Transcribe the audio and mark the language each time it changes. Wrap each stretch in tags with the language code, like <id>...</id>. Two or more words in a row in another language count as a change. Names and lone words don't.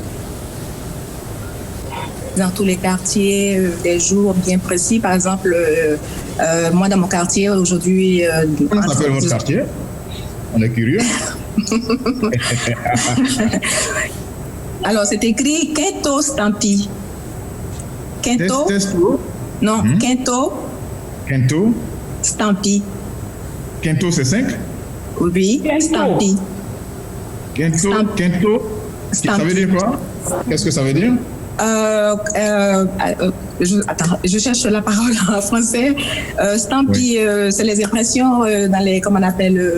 <fr>Dans tous les quartiers, des jours bien précis. Par exemple, moi dans mon quartier aujourd'hui... Comment s'appelle votre quartier? On est curieux. Alors, c'est écrit Quinto Stampi. Quinto? Non, Quinto. Quinto? Stampi. Quinto, c'est 5? Oui, Stampi. Quinto? Ça veut dire quoi? Qu'est-ce que ça veut dire? Je cherche la parole en français. Stampi, c'est les impressions dans les, comment on appelle...</fr>